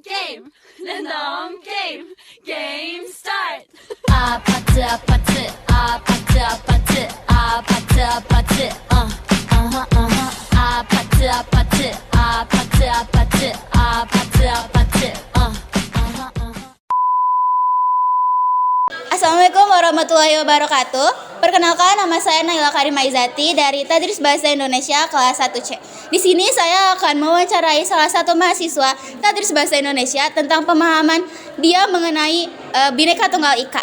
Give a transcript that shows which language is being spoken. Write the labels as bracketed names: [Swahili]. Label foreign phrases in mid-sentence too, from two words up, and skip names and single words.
[English] game. random game. game start. [Korean] 아파트 아파트 아파트 아파트 아파트 아파트 아파트 아파트 아파트 아파트 아파트 아파트 [Arabic] السلام عليكم ورحمة الله وبركاته. [Indonesian] Perkenalkan, nama saya Naila Karima Izati dari Tadris Bahasa Indonesia kelas 1C. Di sini saya akan mewawancarai salah satu mahasiswa Tadris Bahasa Indonesia tentang pemahaman dia mengenai Bhinneka Tunggal Ika.